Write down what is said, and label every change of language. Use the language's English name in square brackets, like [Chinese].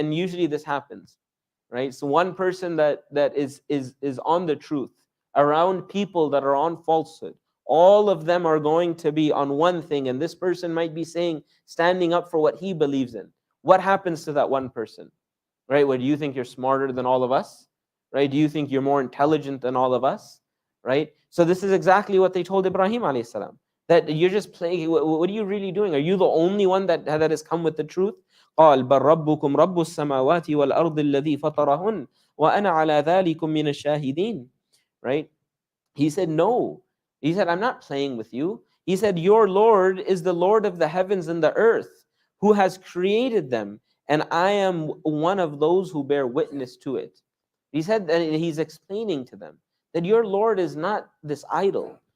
[English] And usually this happens, right? So one person that is on the truth around people that are on falsehood, all of them are going to be on one thing, and this person might be standing up for what he believes in. What happens to that one person, right? What, do you think you're smarter than all of us, right? Do you think you're more intelligent than all of us, right? So this is exactly what they told Ibrahim alayhi salam, that you're just playing. What are you really doing? Are you the only one that has come with the truth? [Arabic] قال بل ربكم رب السماوات والأرض الذي فطرهن وأنا على ذلكم من الشاهدين. [English] Right? He said, no. He said, I'm not playing with you. He said, your Lord is the Lord of the heavens and the earth. who has created them, and I am one of those who bear witness to it. He said that he's explaining to them that your Lord is not this idol.